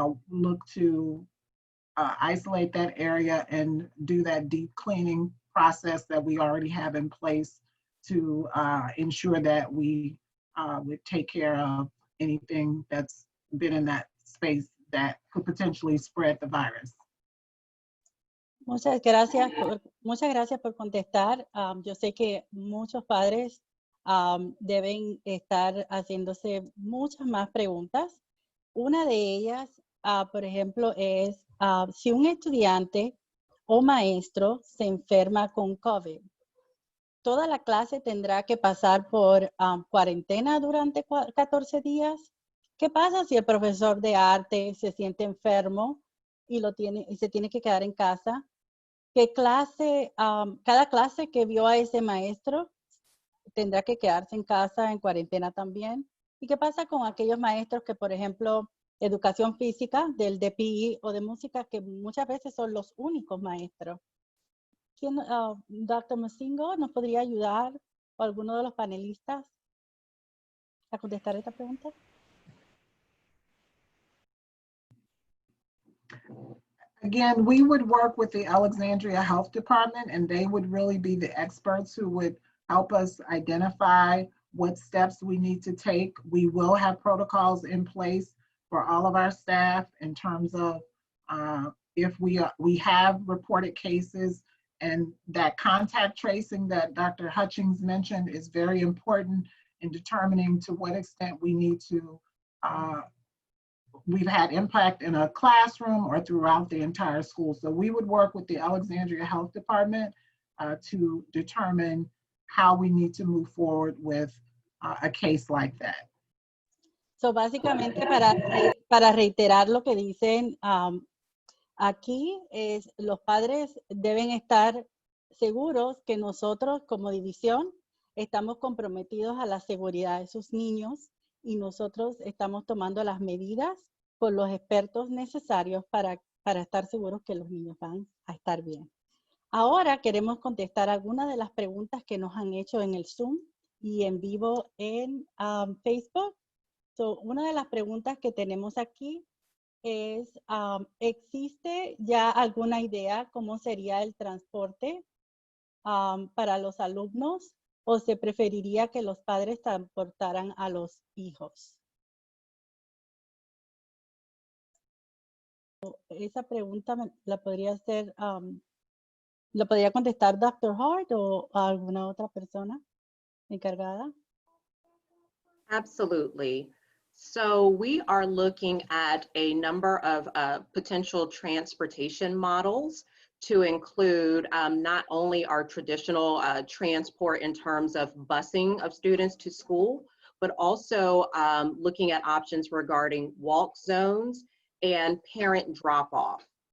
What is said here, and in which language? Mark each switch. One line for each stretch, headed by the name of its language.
English: look to isolate that area and do that deep cleaning process that we already have in place to ensure that we would take care of anything that's been in that space that could potentially spread the virus.
Spanish: Muchas gracias por contestar. Yo sé que muchos padres deben estar haciéndose muchas más preguntas. Una de ellas, por ejemplo, es si un estudiante o maestro se enferma con COVID, ¿toda la clase tendrá que pasar por cuarentena durante 14 días? ¿Qué pasa si el profesor de arte se siente enfermo y se tiene que quedar en casa? ¿Qué clase, cada clase que vio a ese maestro tendrá que quedarse en casa en cuarentena también? ¿Y qué pasa con aquellos maestros que, por ejemplo, educación física, del DPI o de música, que muchas veces son los únicos maestros? ¿Quién, Dr. Mozingo, nos podría ayudar o alguno de los panelistas a contestar esta pregunta?
English: Again, we would work with the Alexandria Health Department, and they would really be the experts who would help us identify what steps we need to take. We will have protocols in place for all of our staff in terms of if we have reported cases, and that contact tracing that Dr. Hutchings mentioned is very important in determining to what extent we need to we've had impact in a classroom or throughout the entire school. So we would work with the Alexandria Health Department to determine how we need to move forward with a case like that.
Spanish: So básicamente para reiterar lo que dicen aquí es los padres deben estar seguros que nosotros como división estamos comprometidos a la seguridad de sus niños y nosotros estamos tomando las medidas con los expertos necesarios para estar seguros que los niños van a estar bien. Ahora queremos contestar algunas de las preguntas que nos han hecho en el Zoom y en vivo en Facebook. So, una de las preguntas que tenemos aquí es, ¿existe ya alguna idea cómo sería el transporte para los alumnos o se preferiría que los padres transportaran a los hijos? Esa pregunta la podría hacer, ¿la podría contestar Dr. Hart o alguna otra persona encargada?
English: Absolutely. So we are looking at a number of potential transportation models to include not only our traditional transport in terms of busing of students to school, but also looking at options regarding walk zones and parent drop-off.